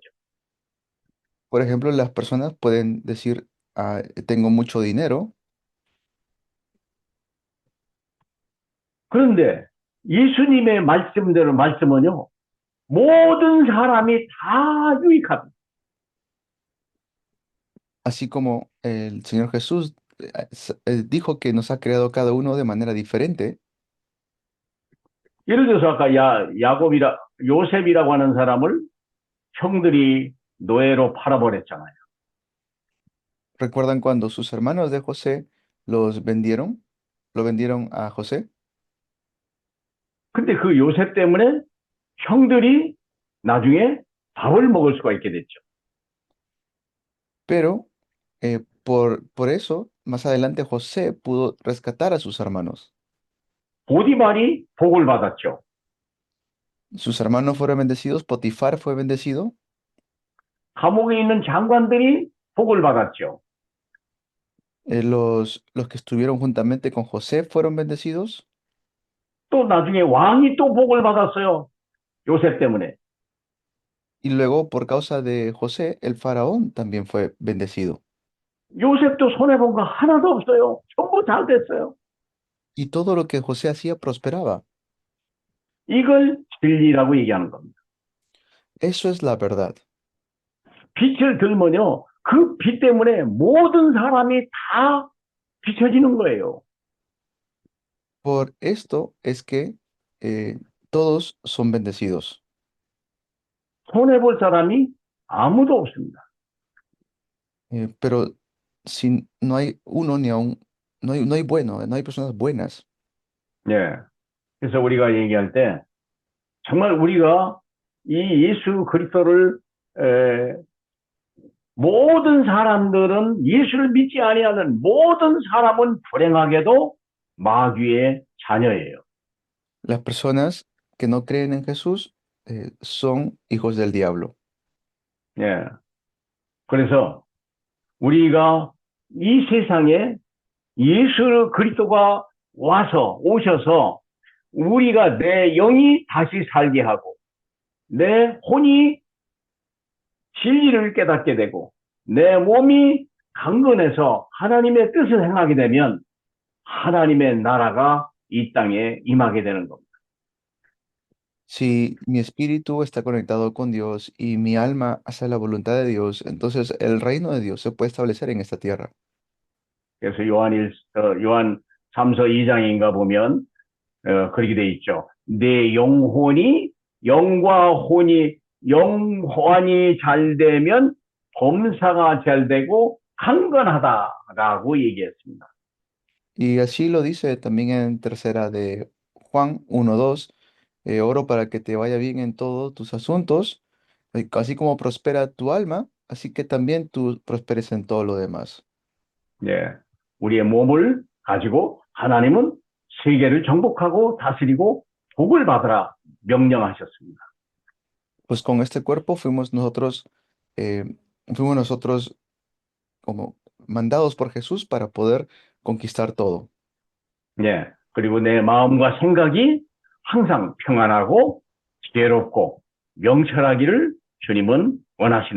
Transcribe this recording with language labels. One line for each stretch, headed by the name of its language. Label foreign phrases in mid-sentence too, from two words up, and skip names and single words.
Spanish: Por ejemplo, las personas pueden decir, tengo mucho dinero,
Korean: 그런데 예수님의 말씀대로 말씀은요. 모든 사람이 다 유익합니다.
Spanish: así como el Señor Jesús dijo que nos ha creado cada uno de manera diferente.
Korean: 예를 들어서 아까 요셉이라고 하는 사람을 형들이 노예로 팔아버렸잖아요.
Spanish: ¿Recuerdan cuando sus hermanos de José los vendieron? Lo vendieron a José.
Korean: 근데 그 요셉 때문에 형들이 나중에 밥을 먹을 수가 있게 됐죠.
Spanish: Pero por eso, más adelante José pudo rescatar a sus hermanos.
Korean: 보디발이 복을 받았죠.
Spanish: Sus hermanos fueron bendecidos, Potifar fue bendecido,
Korean: 감옥에 있는 장관들이 복을 받았죠.
Spanish: los que estuvieron juntamente con José fueron bendecidos,
Korean: 또 나중에 왕이 또 복을 받았어요. 요셉 때문에.
Spanish: y luego por causa de José, el faraón también fue bendecido.
Korean: 요셉도 손해본 거 하나도 없어요. 전부 잘 됐어요.
Spanish: Y todo lo que José hacía prosperaba.
Korean: 이걸 진리라고 얘기하는 겁니다.
Spanish: Eso es la verdad.
Korean: 빛을 들면요. 그 빛 때문에 모든 사람이 다 비춰지는 거예요.
Spanish: Por esto es que todos son bendecidos.
Korean: 손해볼 사람이 아무도 없습니다.
Spanish: Pero si no hay uno ni aún, no hay bueno, no hay personas buenas.
Korean: 예. 그래서 우리가 얘기할 때 정말 우리가 이 예수 그리스도를 모든 사람들은 예수를 믿지 아니하는 모든 사람은 불행하게도 마귀의 자녀예요.
Spanish: Las personas que no creen en Jesús son hijos del diablo.
Korean: 예. 그래서 우리가 이 세상에 예수 그리스도가 오셔서 우리가 내 영이 다시 살게 하고 내 혼이 진리를 깨닫게 되고 내 몸이 강건해서 하나님의 뜻을 행하게 되면 하나님의 나라가 이 땅에 임하게 되는 겁니다.
Spanish: Si mi espíritu está conectado con Dios y mi alma hace la voluntad de Dios, entonces el reino de Dios se puede establecer en esta tierra.
Korean: 그래서 요한 3서 2장인가 보면 그렇게 돼 있죠. 내 영과 영혼이 잘 되면 범사가 잘 되고 강건하다라고 얘기했습니다.
Spanish: Y así lo dice también en tercera de Juan 1:2, oro para que te vaya bien en todos tus asuntos, así como prospera tu alma, así que también tú prosperes en todo lo demás.
Korean: 네, 우리의 몸을 가지고 하나님은 세계를 정복하고 다스리고 복을 받으라 명령하셨습니다.
Spanish: Pues con este cuerpo eh, fuimos nosotros como mandados por Jesús para poder conquistar todo.
Korean: 네, 그리고 내 마음과 생각이 항상 평안하고 지혜롭고 명철하기를 주님은 원하시는 것입니다.